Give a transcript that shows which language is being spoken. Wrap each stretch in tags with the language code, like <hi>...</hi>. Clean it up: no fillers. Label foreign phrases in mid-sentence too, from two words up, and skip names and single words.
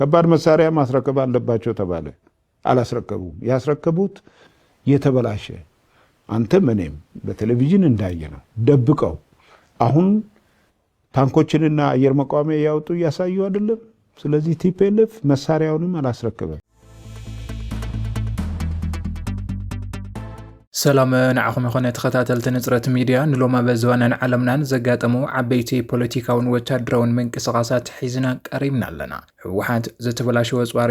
<am>ከባድ መሳሪያ ማስረከብ አለባቸው ተባለ። አላስረከቡም። ያስረከቡት የተበላሸ አንተም እኔም በቴሌቪዥን እንዳየ ነው ደብቀው አሁን ታንኮችንና አየር መቋሚያ ያወጡ እያሳዩ አይደለም። ስለዚህ ቲፒኤልኤፍ መሳሪያውንም አላስረከበም።</am> <ti>ሰላም ንዓኹም ይኹን ተኸታተልቲ ንጽረት ሚድያ ንሎማ በዝባነን ዓለምናን ዘጋጠሙ ዓበይቲ ፖለቲካውን ወታደራውን ምንቅስቓሳት ሒዝና ቀሪብና ኣለና። ህወሓት ዝተበላሸወ ኣጽዋር</ti>